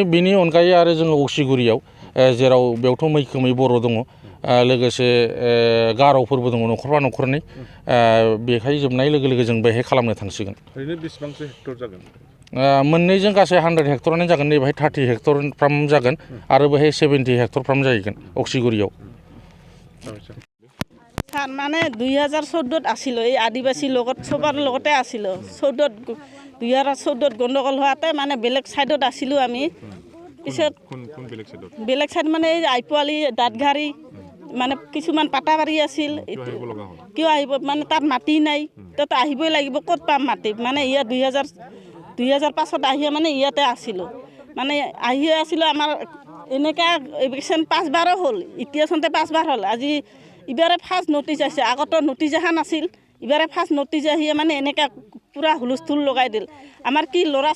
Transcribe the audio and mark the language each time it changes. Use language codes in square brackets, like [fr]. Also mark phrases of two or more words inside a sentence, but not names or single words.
[brx] बिनि अनगायै आरो जोङो अक्सिगुरियाव, जेराव बेयावथ' मैखोमै बर' दङ, लोगोसे गार'फोरबो दङ न'खरफा न'खरनै। बेहाय जोबनाय लोगो लोगो जों बेहाय खालामनो थांसिगोन। ओरैनो बेसेबांसो हेक्टर जागोन? मोननैजों गासै 100 हेक्टरानो जागोन। नैबेहाय 30 हेक्टरफ्राम जागोन, आरो बेहाय 70 हेक्टरफ्राम जाहैगोन अक्सिगुरियाव। [as] ছাৰ মানে 2014 আছিলোঁ, এই আদিবাসীৰ লগত চবৰ লগতে আছিলোঁ। 2014 গণ্ডগোল হোৱাতে মানে বেলেগ ছাইডত আছিলোঁ আমি। পিছত কোন বেলেগ সাইডত বেলেগ চাইড মানে আইপুৱালি দাঁতঘাৰী মানে কিছুমান পাটাবাৰী আছিল কিয় আহিব মানে তাত মাটি নাই তাত আহিবই লাগিব ক'ত পাম মাটি মানে ইয়াত 2005 আহিয়ে মানে ইয়াতে আছিলোঁ মানে আহিয়ে আছিলোঁ আমাৰ এনেকুৱা ইলেকশ্যন 5 বাৰো হ'ল এতিয়া চনতে 5 বাৰ হ'ল আজি ইবাৰে [en] first notice [as] আহিছে আগতো নটিচ অহা নাছিল ইবাৰে [en] first notice [as] আহিয়ে মানে এনেকৈ পূৰা হুলস্থুল লগাই দিল আমাৰ কি ল'ৰা